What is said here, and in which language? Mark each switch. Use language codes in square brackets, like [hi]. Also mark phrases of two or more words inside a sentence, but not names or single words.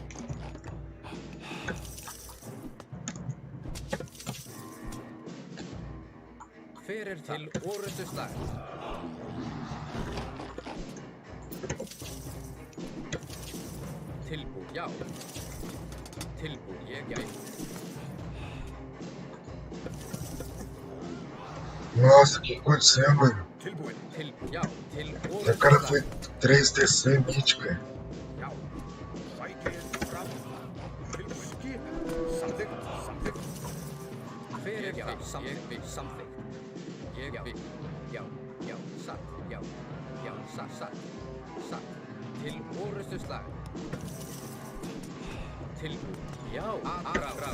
[is] Fyrir til orrustuslag. Tilbúð, já. Tilbúð, ég vil. [pt] Nossa, o que aconteceu, mano? [is] Tilbúinn. Tilbúð, já. Til [pt] O cara foi [is] orrustuslag. [pt] 3DC mítico, velho. [is] Já. Sækið fram. Tilbúinn. Skip. Samþykkt. Fyrir já, ég vil, samþykkt. Ég vil, já, satt, já, satt. Til orrustuslag. Tilbúð, já, atrás.